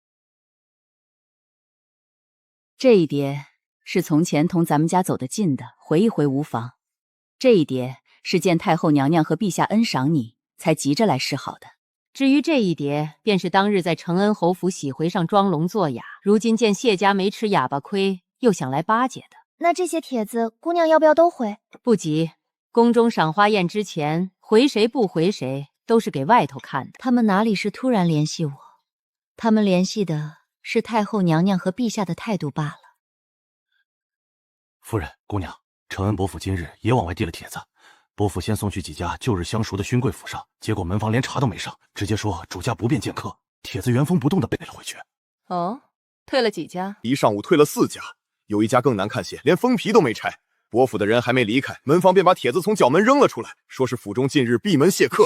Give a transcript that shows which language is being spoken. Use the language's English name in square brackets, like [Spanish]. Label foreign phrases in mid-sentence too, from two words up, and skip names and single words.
[Chinese] 這一疊是從前同咱們家走得近的，回一回無妨。這一疊是見太后娘娘和陛下恩賞你，才急着來示好的。至於這一疊，便是當日在承恩侯府喜回上裝聾作啞，如今見謝家沒吃啞巴虧，又想來巴結的。那這些帖子，姑娘要不要都回？不急，宮中賞花宴之前，回誰不回誰，都是給外頭看的。他們哪裡是突然聯繫我？他們聯繫的是太后娘娘和陛下的態度罷了。夫人、姑娘，承恩伯府今日也往外遞了帖子。伯府先送去幾家舊日相熟的勳貴府上，結果門房連茶都沒上，直接說主家不便見客。帖子原封不動地背了回去。哦，退了幾家？一上午退了4家。有一家更難看些，連封皮都沒拆。伯府的人還沒離開，門房便把帖子從角門扔了出來，說是府中近日閉門謝客。